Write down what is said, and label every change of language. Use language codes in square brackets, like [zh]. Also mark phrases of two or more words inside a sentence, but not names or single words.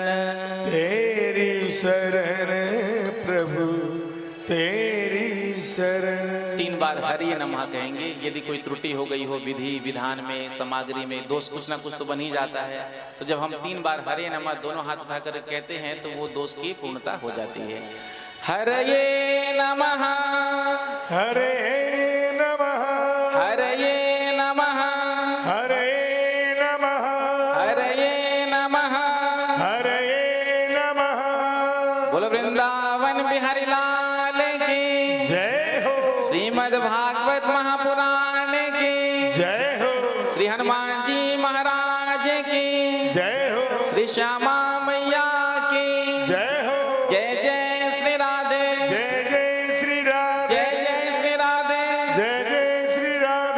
[hi] तेरी शरण प्रभु तेरी शरण। 3 बार हरि नमः कहेंगे। यदि कोई त्रुटि हो गई हो विधि विधान में, सामग्री में, दोष कुछ ना कुछ तो बन ही जाता है। तो जब हम 3 बार हरे नमः दोनों हाथ उठाकर कहते हैं तो वो दोष की पूर्णता हो जाती है। हरये नमः, हरे नमः, हरये नमः, हरे नमः, हरये नमः, हरे नमः। बोलो वृंदावन बिहारी लाल की जय हो, श्रीमद् भागवत महापुराण की जय हो, श्री हनुमान जी महाराज की जय हो, श्री श्यामा मैया की जय हो, जय जय श्री राधे, जय जय श्री राधे, जय जय श्री राधे, जय जय श्री राधे।